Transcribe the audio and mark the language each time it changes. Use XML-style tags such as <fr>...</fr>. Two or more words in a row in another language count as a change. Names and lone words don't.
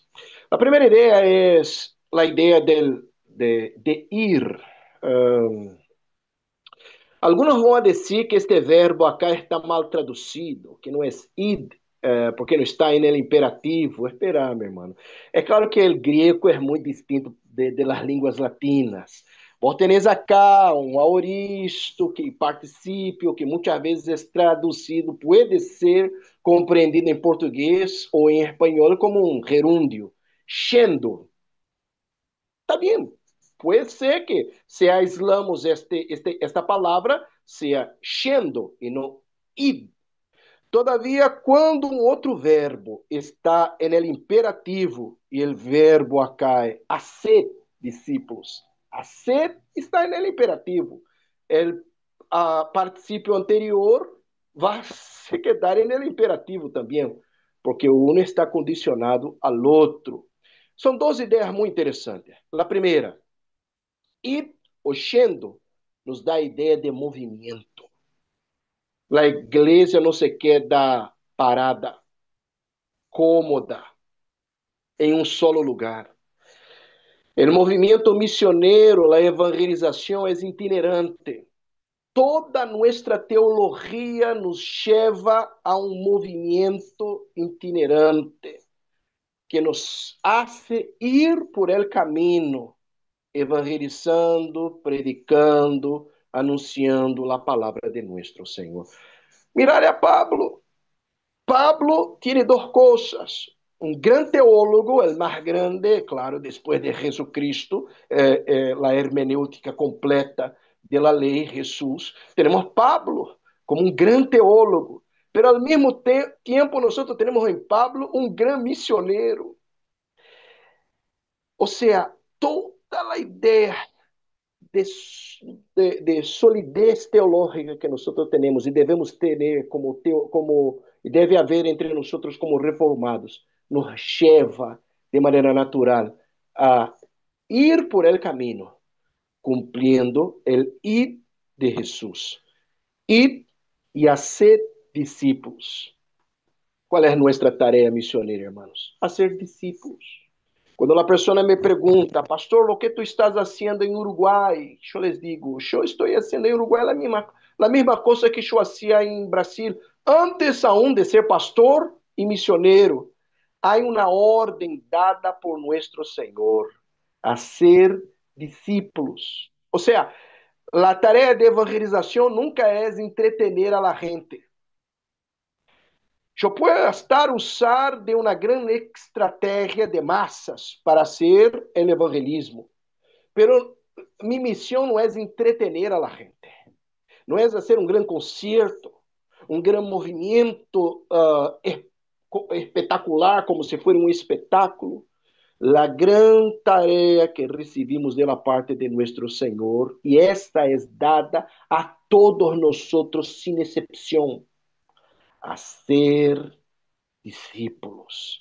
<pt>A primeira ideia é a ideia de ir. Alguns vão dizer que este verbo acá está mal traduzido, que não é id, porque não está em</pt> <es>el imperativo.</es> <pt>Espera, meu irmão. É claro que o grego é muito distinto de las línguas latinas.</pt> <es>Vos tenés acá</es> <pt>um aoristo que participe, que muitas vezes é traduzido, pode ser compreendido em português ou em espanhol como um gerúndio. Yendo. Está bem. Pode ser que se aislamos esta palavra, seja yendo e não id. Todavia, quando um outro verbo está</pt> <es>en el imperativo</es> <pt>e o verbo acá é</pt> <es>hacer discípulos, hacer está en el imperativo.</es> <pt>O participio anterior vai se quedar</pt> <es>en el imperativo</es> <pt>também, porque o um está condicionado ao outro. São duas ideias muito interessantes. A primeira, ir ou yendo nos dá a ideia de movimento. A igreja não se queda parada, cômoda, em um solo lugar. O movimento missioneiro, a evangelização é itinerante. Toda nossa teologia nos leva a um movimento itinerante que</pt> <es>nos hace ir por el camino,</es> <pt>evangelizando, predicando, anunciando a palavra de nosso Senhor.</pt> <es>Mirar a Pablo. Pablo tiene dos cosas. Un gran teólogo, el más grande, claro, después de Jesucristo, la hermenéutica completa de la ley Jesús. Tenemos Pablo como un gran teólogo, pero al mismo tiempo nosotros tenemos en Pablo un gran misionero. O sea, toda la idea de, de solidez teológica que nosotros tenemos y debemos tener como</es> <pt>e deve haver entre nós</pt> <es>como reformados, nos lleva de maneira natural a ir por el camino, cumpliendo el id de Jesús. Id y hacer discípulos. ¿Cuál es nuestra tarea misionera, hermanos? Hacer discípulos.</es> <pt>Quando a pessoa me pergunta, pastor, o que tu estás fazendo em Uruguai? Eu les digo, eu estou fazendo em Uruguai a mesma coisa que eu fazia em Brasil. Antes aún de ser pastor e missioneiro, há uma ordem dada por nosso Senhor a ser discípulos. Ou seja, a tarefa de evangelização nunca é</pt> <es>entretener a la gente.</es> <pt>Eu posso estar usar de uma grande estratégia de massas para hacer o evangelismo, pero minha missão não é</pt> <es>entretener a la gente,</es> <pt>não é fazer um grande concerto, um grande movimento espetacular, como se fosse um espetáculo. A grande tarefa que recebimos da parte de nosso Senhor, e esta é dada a todos nós, sem exceção, a ser discípulos.</pt>